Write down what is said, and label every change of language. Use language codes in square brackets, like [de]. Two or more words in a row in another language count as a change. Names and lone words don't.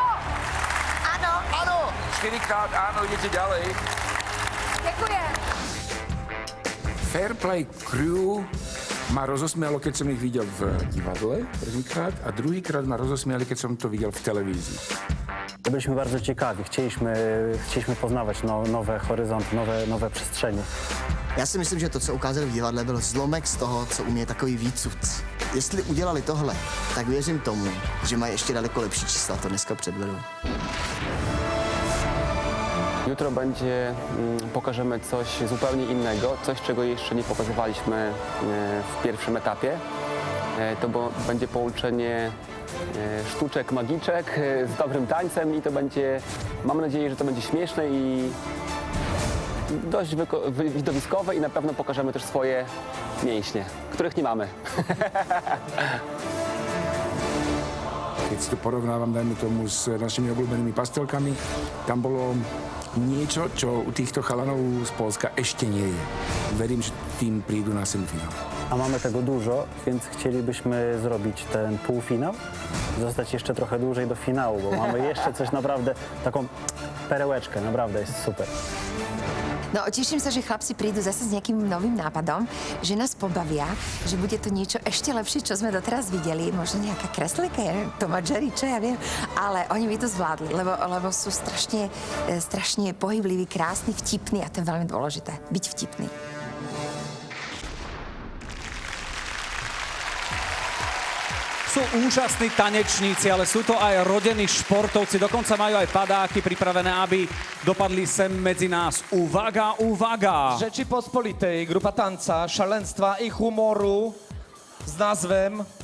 [sk] Áno! Áno! 4-krát áno, idete ďalej. Ďakujem. Fair Play Crew ma rozosmialo, keď som ich videl v divadle prvýkrát a druhýkrát ma rozosmiali, keď som to videl v televízii. [pl] Byliśmy bardzo ciekawi, chcieliśmy poznawać nowe horyzonty, nowe przestrzenie. [cs] Já si myslím, že to, co ukázali v divadle, byl zlomek z toho, co umí takový výcud. Jestli udělali tohle, tak věřím tomu, že mají ještě daleko lepší čísla, to dneska předvedou. [pl] Jutro pokażemy coś zupełnie innego, coś czego jeszcze nie pokazywaliśmy w pierwszym etapie. Będzie połączenie sztuczek, magiczek z dobrym tańcem i to będzie, mam nadzieję, że to będzie śmieszne i dość widowiskowe i na pewno pokażemy też swoje mięśnie, których nie mamy. [sk] Keď si to porovnávam, dajme tomu, s našimi obľúbenými pastelkami, tam bolo niečo, čo u týchto chalanov z Polska ešte nie je. Verím, že tým prídu na semifinál. [pl] A mamy tego dużo, więc chcielibyśmy zrobić ten półfinał, zostać jeszcze trochę dłużej do finału, bo mamy jeszcze coś naprawdę, taką perełeczkę, naprawdę jest super. [sk] No, teším sa, že chlapci prídu zase s nejakým novým nápadom, že nás pobavia, že bude to niečo ešte lepšie, čo sme doteraz videli. Možno nejaká kreslika, ja neviem, Tom a Jerry, čo ja viem. Ale oni by to zvládli, lebo sú strašne pohybliví, krásni, vtipní a to je veľmi dôležité, byť vtipný. Sú úžasní tanečníci, ale sú to aj rodení športovci. Dokonca majú aj padáky pripravené, aby dopadli sem medzi nás. [pl] Uwaga, uwaga! Rzeczy Pospolitej, grupa tanca, szaleństwa i humoru z nazwem